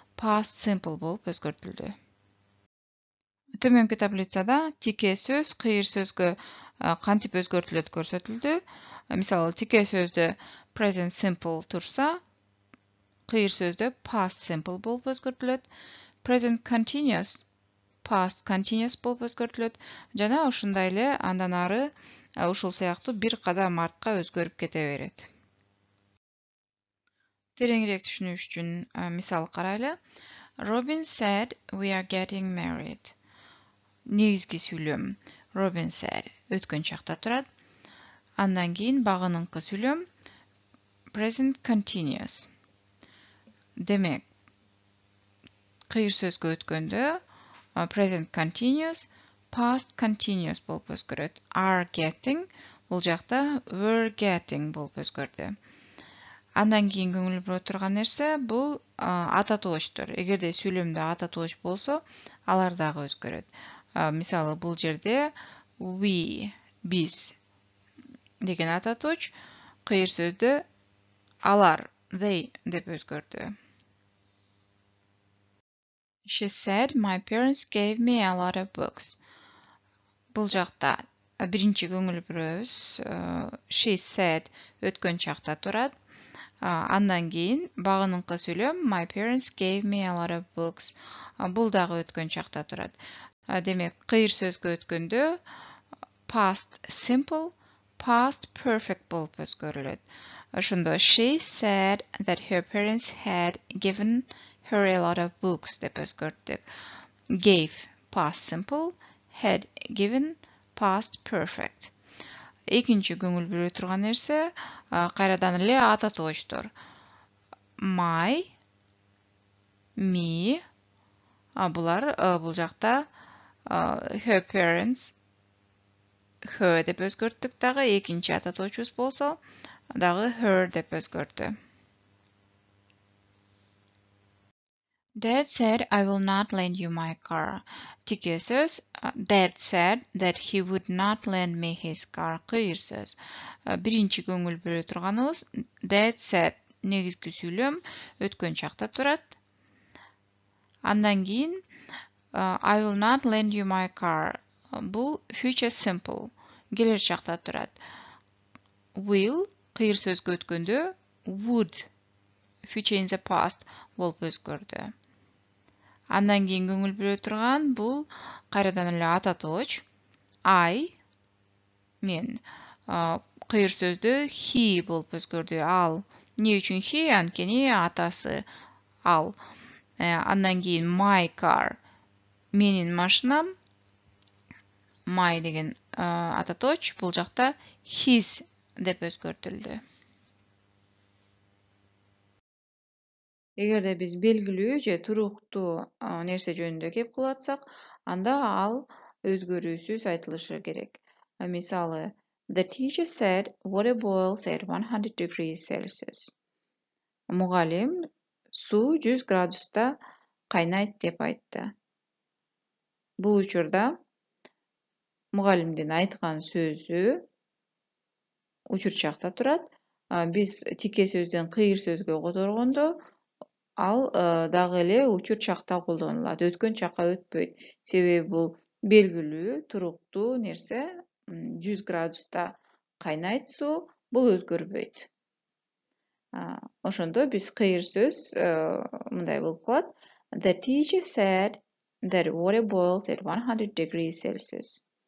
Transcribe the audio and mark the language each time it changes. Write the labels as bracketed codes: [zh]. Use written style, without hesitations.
[ky] Past simple болуп өзгөртүлдү. Төмөнкү таблицада тике сөз кыйыр сөзгө кантип өзгөртүлөт көрсөтүлдү. Мисалы, тике сөздө present simple турса, кыйыр сөздө past simple болуп өзгөртүлөт. Present continuous past continuous болуп өзгөртүлөт. Жана ушундай эле андан ары ушул сыяктуу бир кадам артка өзгөрүп кете берет. Тереңирээк түшүнүш үчүн мисал карайлы. [en] Robin said we are getting married. [ky] Негизги сүйлөм [en] Robin said [ky] өткөн чакта турат. Андан кийин багыныңкы сүйлөм present continuous. Демек, кыйыр сөзгө өткөндө present continuous, past continuous болуп өзгөрөт. Are getting бул жакта were getting болуп өзгөрдү. Андан кийин көңүл бура турган нерсе бул ата тоочтор. Эгерде сүйлөмдө ата тооч болсо, алар дагы өзгөрөт. Мисалы, бул жерде we, биз деген ата тооч, кыйыр сөздө алар, they деп өзгөрдү. [en] She said my parents gave me a lot of books. [ky] Бул жакта биринчи көңүл бурабыз. [en] She said [ky] өткөн чакта турат. Андан кийин багыныңкы сүйлөм [en] my parents gave me a lot of books. [ky] Бул дагы өткөн чакта турат. Демек, кыйыр сөзгө өткөндө past simple, past perfect болуп өзгөрүлөт. Ошондо [en] she said that her parents had given her a lot of books [ky] деп өзгөрттүк. [en] Gave past simple, had given past perfect. [ky] Экинчи көңүл буруу турган нерсе кайрадан эле ата тоочтор. My, me, булар бул жакта her parents, her деп өзгөрттүк дагы, экинчи ата тоочубуз болсо дагы her деп өзгөрдү. [en] Dad said I will not lend you my car. [ky] Тике сөз [en] Dad said that he would not lend me his car. [ky] Кыйыр сөз. Биринчи көңүл буруу турганыбыз [en] Dad said [ky] негизги сүйлөм өткөн чакта турат. [en] Андан кийин I will not lend you my car. [ky] Бул future simple. Келер чакта турат. Will кыйыр сөзгө өткөндө would future in the past болуп өзгөрдү. Андан кийин көңүл буруу турган бул кайрадан эле ата тооч. I, мен, кыйыр сөздө he болуп өзгөрдү. Ал. Не үчүн he? Анткени атасы ал. Андан кийин my car. Менин машинам. My деген ата тооч. Бул жакта his деп өзгөртүлдү. Эгерде биз белгилүү же туруктуу нерсе жөнүндө кеп кылып атсак, анда ал өзгөрүүсүз айтылышы керек. Мисалы, [en] the teacher said water boils at 100 degrees Celsius. [ky] Мугалим суу 100 градуста кайнайт деп айтты. Бул учурда мугалимдин айткан сөзү учур чакта турат. Биз тике сөздөн кыйыр сөзгө которгондо ал дагы эле учур чакта колдонулат. Өткөн чакка өтпөйт. Себеби бул белгилүү, туруктуу нерсе 100 градуста кайнайт суу, бул өзгөрбөйт. Ошондо биз кыйыр сөз мындай болуп калат. [en] The teacher said that water boils at 100 degrees Celsius.